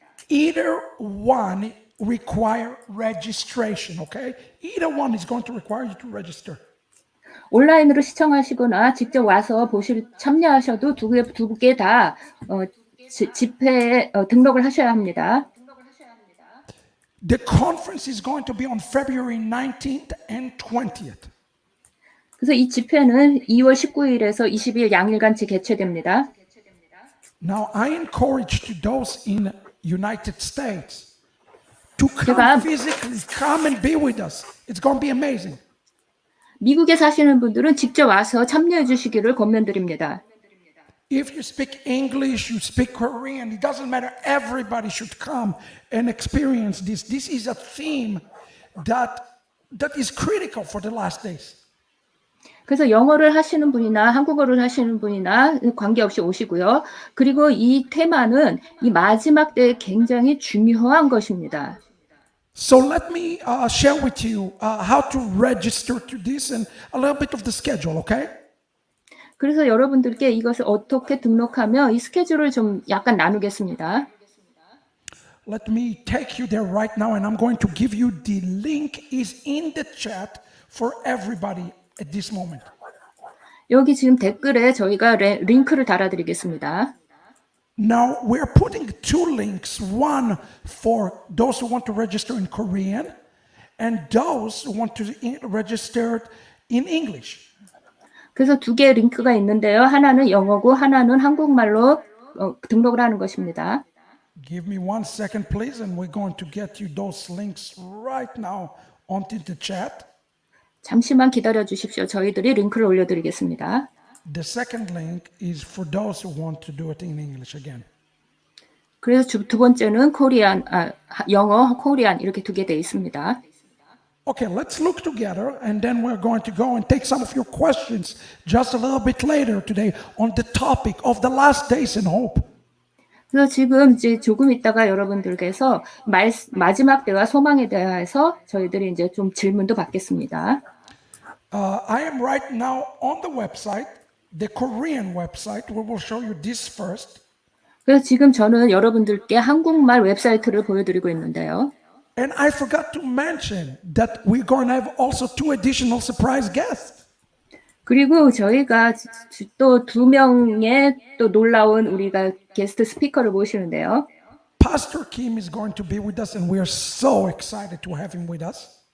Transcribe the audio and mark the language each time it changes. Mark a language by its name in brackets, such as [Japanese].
[English] Either one require registration, okay? Either one is going to require you to register. [Korean] 온라인으로 시청하시거나 직접 와서 참여하셔도 두 개 다 집회에 등록을 하셔야 합니다. [English] The conference is going to be on February 19th and 20th. [Korean] 그래서 이 집회는 2월 19일에서 20일 양일간 개최됩니다. [English] Now, I encourage to those in United States to come physically, come and be with us. It's going to be amazing. [Korean] 미국에 사시는 분들은 직접 와서 참여해 주시기를 권면드립니다. [English] If you speak English, you speak Korean, it doesn't matter. Everybody should come and experience this. This is a theme that is critical for the last days. [Korean] 그래서 영어를 하시는 분이나 한국어를 하시는 분이나 관계없이 오시고요. 그리고 이 테마는 이 마지막 때에 굉장히 중요한 것입니다. [English] So let me share with you how to register to this and a little bit of the schedule, okay? [Korean] 그래서 여러분들께 이것을 어떻게 등록하며 이 스케줄을 좀 약간 나누겠습니다. [English] Let me take you there right now and I'm going to give you the link is in the chat for everybody at this moment. [Korean] 여기 지금 댓글에 저희가 링크를 달아드리겠습니다. [English] Now we're putting two links, one for those who want to register in Korean and those who want to register in English. [Korean] 그래서 두 개의 링크가 있는데요. 하나는 영어고 하나는 한국말로 등록을 하는 것입니다. [English] Give me 1 second please and we're going to get you those links right now onto the chat. [Korean] 잠시만 기다려 주십시오. 저희들이 링크를 올려드리겠습니다. [English] The second link is for those who want to do it in English again. [Korean] 그래서 두 번째는 영어, 코리안 이렇게 두 개 돼 있습니다. [English] Okay, let's look together and then we're going to go and take some of your questions just a little bit later today on the topic of the last days and hope. [Korean] 그래서 지금 이제 조금 있다가 여러분들께서 마지막 때와 소망에 대해서 저희들이 이제 좀 질문도 받겠습니다. [English] I am right now on the website, the Korean website. We will show you this first. [Korean] 그래서 지금 저는 여러분들께 한국말 웹사이트를 보여드리고 있는데요. [English] And I forgot to mention that we're going to have also two additional surprise guests. [Korean] 그리고 저희가 또 두 명의 또 놀라운 우리가 게스트 스피커를 모시는데요. [English] Pastor Kim is going to be with us, and we are so excited to have him with us.